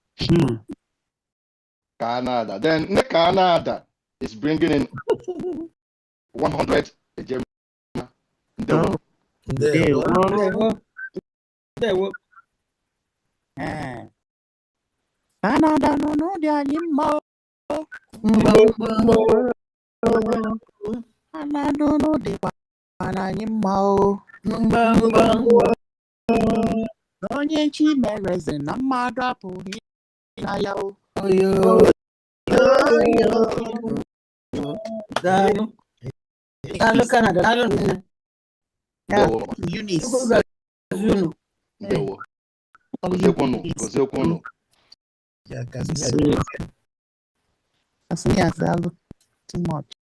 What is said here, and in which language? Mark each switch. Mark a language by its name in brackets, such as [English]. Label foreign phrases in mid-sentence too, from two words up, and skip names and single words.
[English] Then Canada is bringing in 100 a year. [Igbo] Canada no dia nyimma. Canada no de para nyimma. Onye chi mereze na mmadụ apụghị na ya o. Canada. Eunice. [English] Yeah, too much.